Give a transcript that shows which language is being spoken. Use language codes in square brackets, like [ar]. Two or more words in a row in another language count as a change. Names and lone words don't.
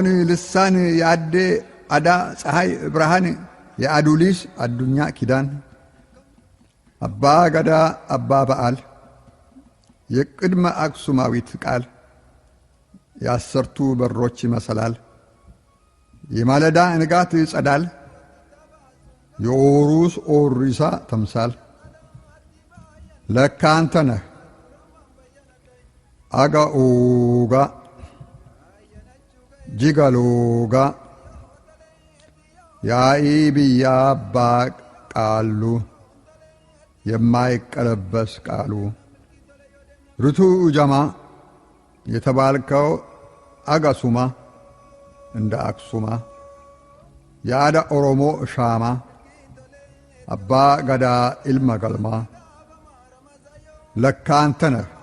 [am] ልሳን የአዴ አዳ ፀሐይ ብርሃን የአዱሊስ አዱኛ ኪዳን አባ ገዳ አባ በዓል የቅድመ አክሱማዊት ቃል የአሰርቱ በሮች መሰላል የማለዳ ንጋት ጸዳል የኦሩስ ኦሪሳ ተምሳል ለካ አንተ ነህ [om] aga'uuga jigaluuga yaa'ii biyyaa abbaa qaallu [am] የማይቀለበስ ቃሉ ርቱ ጀማ የተባልከው አጋሱማ እንደ አክሱማ ያዳ ኦሮሞ ሻማ አባ ገዳ ኢልማ ገልማ ለካ አንተ ነህ